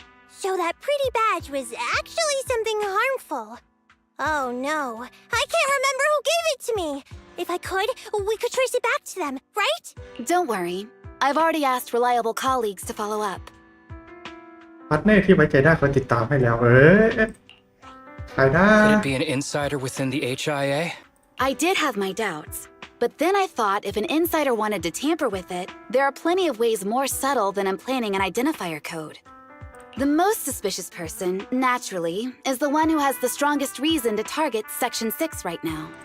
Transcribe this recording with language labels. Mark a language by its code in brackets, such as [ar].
[en] So that pretty badge was actually something harmful. Oh no, I can't remember who gave it to me. If I could, we could trace it back to them, right? Don't worry. I've already asked reliable colleagues to follow up. [th] พาร์ทเนอร์ที่ไว้ใจได้เขาติดตามให้แล้วใครนะ [en] Could it be an insider within the HIA? I did have my doubts. But then I thought if an insider wanted to tamper with it, there are plenty of ways more subtle than implanting an identifier code. The most suspicious person, naturally, is the one who has the strongest reason to target Section 6 right now.